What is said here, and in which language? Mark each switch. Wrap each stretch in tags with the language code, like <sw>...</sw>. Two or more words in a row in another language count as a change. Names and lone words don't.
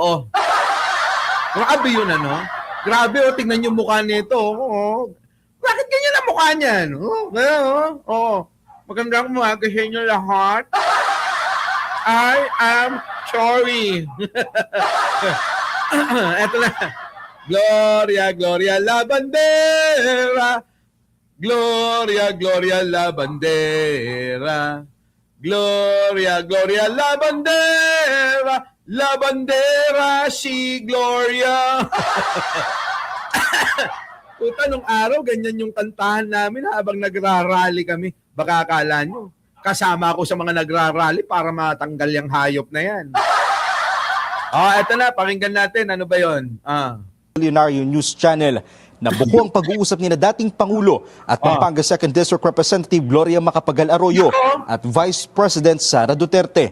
<tl>Grabe yun, Grabe, tingnan yung mukha nito. Bakit ganyan ang mukha niyan? Magandang umaga sa inyo lahat.</tl> <en>I am sorry.</en> <tl>Eto na.</tl> <es>Gloria la bandera. Gloria la bandera. Gloria la bandera. La bandera si Gloria.</es> <tl>Puta, nung araw, ganyan yung kantahan namin habang nagrarally kami. Baka akala nyo, kasama ako sa mga nagrarally para matanggal yung hayop na yan. Eto na, pakinggan natin. Ano ba yun? Billionaire News Channel na buko ang pag-uusap ni na dating Pangulo at Pampanga 2nd District Representative Gloria Macapagal Arroyo at Vice President Sara Duterte.</tl>